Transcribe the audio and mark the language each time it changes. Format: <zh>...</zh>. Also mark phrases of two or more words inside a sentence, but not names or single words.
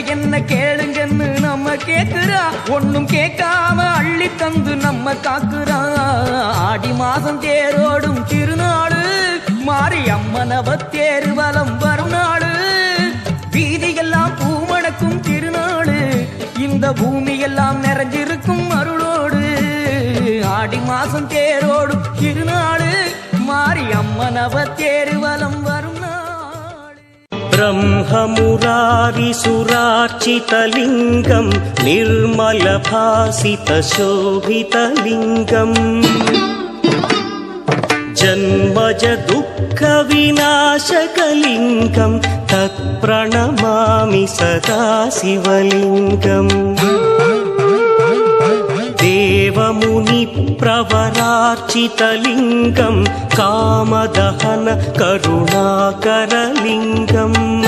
<ta>என்ன கேளுங்கன்னு நம்ம கேக்குறா ஒன்னும் கேட்காம அள்ளி தந்து நம்ம காக்குறா ஆடி மாசம் தேரோடும் திருநாளு மாறி அம்மனவ தேருவலம் வரும் நாளு வீதியெல்லாம் பூமணக்கும் திருநாளு இந்த பூமி எல்லாம் நிறைஞ்சிருக்கும் அருளோடு ஆடி மாசம் தேரோடும் திருநாளு மாறி அம்மனவ தேருவலம் வரும் நாளு</ta> <sa>ब्रह्ममुरारि सुरार्चितलिङ्गं निर्मलभासितशोभितलिङ्गम् जन्मज दुःखविनाशकलिङ्गं तत्प्रणमामि सदा शिवलिङ्गम् देवमुनिप्रवरार्चितलिङ्गं कामदहन करुणाकरलिङ्गम्</sa>